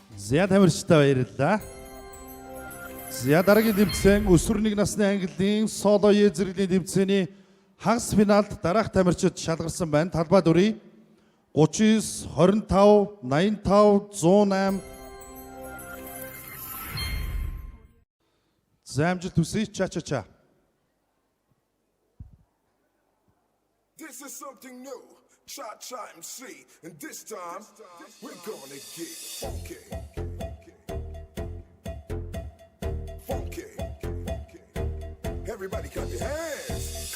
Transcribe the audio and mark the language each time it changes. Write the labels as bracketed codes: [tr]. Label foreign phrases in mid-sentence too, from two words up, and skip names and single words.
[mn] За тамирчтай баярлалаа. За дараагийн тэмцээн өсвөр нэг насны ангиллын соло езрэглийн тэмцээний хагас финалд дараах тамирчид шалгарсан байна. Талбай дүрий 39, 25, 85, 108. За амжилт хүсье. Ча. [en] This is something new. Cha MC, and this time we're gonna get funky. Funky. Everybody clap your hands.